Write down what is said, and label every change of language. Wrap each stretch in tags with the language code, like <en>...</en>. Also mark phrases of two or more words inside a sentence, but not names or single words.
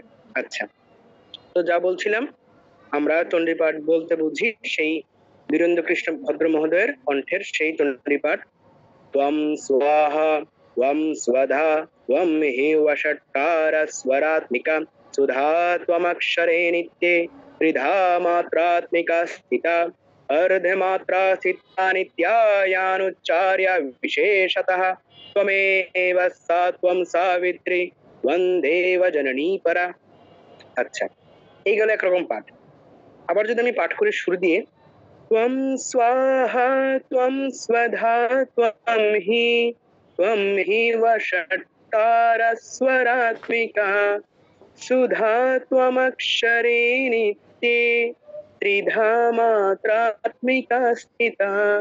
<bn>আচ্ছা, তো যা বলছিলাম, আমরা চণ্ডী পাঠ বলতে বুঝি সেই বীরেন্দ্র কৃষ্ণ ভদ্র মহোদয়ের কণ্ঠের সেই চণ্ডী পাঠ।</bn> <sa>ত্বম স্বাহা ত্বম স্বধা ত্বম হেব ষট্কার স্বরাত্মিকা সুধা ত্বমক্ষরে নিত্যে ত্রিধা মাত্রাত্মিকা স্থিতা अर्धमात्रा स्थिता नित्यायानुच्चार्य विशेषतः त्वमेव सा त्वं सावित्री वन्देव जननी परा।</sa> <bn>আচ্ছা, এই গেল একরকম পাঠ। আবার যদি আমি পাঠ করি সুর দিয়ে,</bn> <sa>ত্বম স্বাহা ত্বম স্বধা ত্বম হি ষট্কার স্বরাত্মিকা সুধা ত্বমক্ষরে নিত্যে ত্রিধা মাত্রাত্মিকা স্থিতা।</sa>